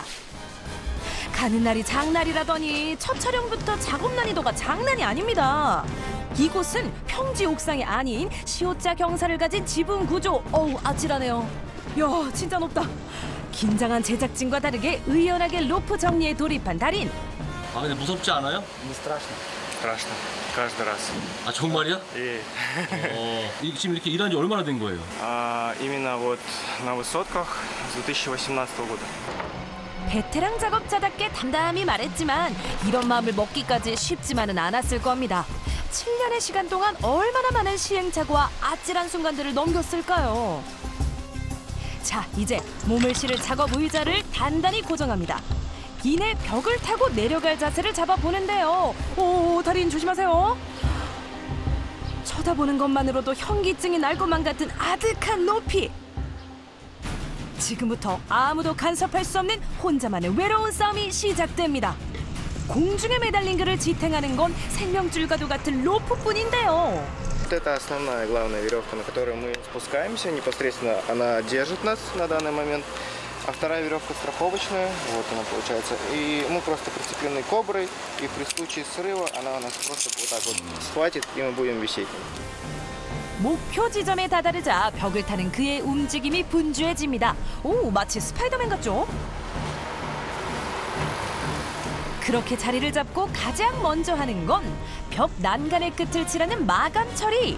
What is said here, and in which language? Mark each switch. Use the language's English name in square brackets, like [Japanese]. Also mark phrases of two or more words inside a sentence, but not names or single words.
[Korean] 가는 날이 장날이라더니 첫 촬영부터 작업 난이도가 장난이 아닙니다. 이곳은 평지 옥상이 아닌 시옷자 경사를 가진 지붕 구조. 어우 아찔하네요. 이야 진짜 높다. 긴장한 제작진과 다르게 의연하게 로프 정리에 돌입한 달인. 근데 무섭지 않아요? [Russian] Не страшно. Страшно. Каждый раз. [Korean] 정말이야? 예. 지금 이렇게 일한 지 얼마나 된 거예요? [Russian] Именно вот на высотках с 2018 года. [Korean] 베테랑 작업자답게 담담히 말했지만 이런 마음을 먹기까지 쉽지만은 않았을 겁니다. 7년의 시간 동안 얼마나 많은 시행착오와 아찔한 순간들을 넘겼을까요? 자, 이제 몸을 실을 작업 의자를 단단히 고정합니다. 이내 벽을 타고 내려갈 자세를 잡아보는데요. 오, 달인 조심하세요. 쳐다보는 것만으로도 현기증이 날 것만 같은 아득한 높이. 지금부터 아무도 간섭할 수 없는 혼자만의 외로운 싸움이 시작됩니다. 공중에 매달린 그를 지탱하는 건 생명줄과도 같은 로프뿐인데요. [Russian] Вот это основная главная веревка, на которой мы спускаемся. Непосредственно она держит нас на данный момент. А вторая веревка страховочная, вот она получается. И мы просто прицеплены коброй, и при случае срыва она нас просто вот так вот схватит, и мы будем висеть. [Korean] 목표 지점에 다다르자 벽을 타는 그의 움직임이 분주해집니다. 오, 마치 스파이더맨 같죠? 그렇게 자리를 잡고 가장 먼저 하는 건 벽 난간의 끝을 칠하는 마감 처리.